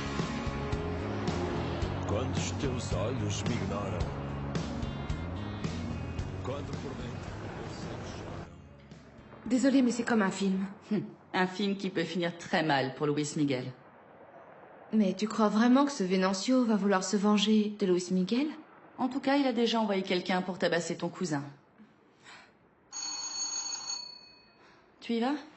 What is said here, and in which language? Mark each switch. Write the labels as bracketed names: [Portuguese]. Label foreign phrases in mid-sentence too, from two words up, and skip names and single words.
[Portuguese] quando os teus olhos me ignoram, quando por dentro eu choro. [French] Désolée, mais c'est comme un film. Un film qui peut finir très mal pour Luis Miguel. Mais tu crois vraiment que ce Venancio va vouloir se venger de Luis Miguel? En tout cas, il a déjà envoyé quelqu'un pour tabasser ton cousin. Tu y vas?